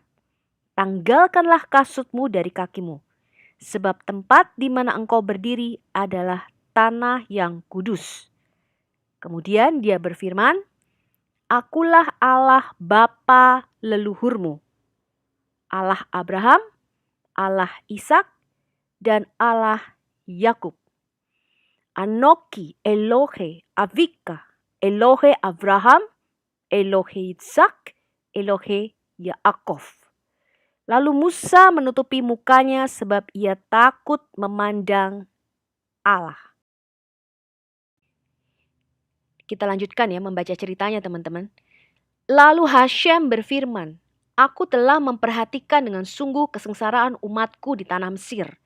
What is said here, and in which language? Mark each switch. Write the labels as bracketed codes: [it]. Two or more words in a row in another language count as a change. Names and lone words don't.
[id] Tanggalkanlah kasutmu dari kakimu, sebab tempat di mana engkau berdiri adalah tanah yang kudus." Kemudian dia berfirman, "Akulah Allah bapa leluhurmu, Allah Abraham, Allah Ishak, dan Allah Yakub. [he] אנכי אלהי אביך, אלהי אברהם, אלהי יצחק, אלהי יעקב." [id] Lalu Musa menutupi mukanya sebab ia takut memandang Allah. Kita lanjutkan ya membaca ceritanya teman-teman. Lalu Hashem berfirman, "Aku telah memperhatikan dengan sungguh kesengsaraan umatku di tanah Mesir.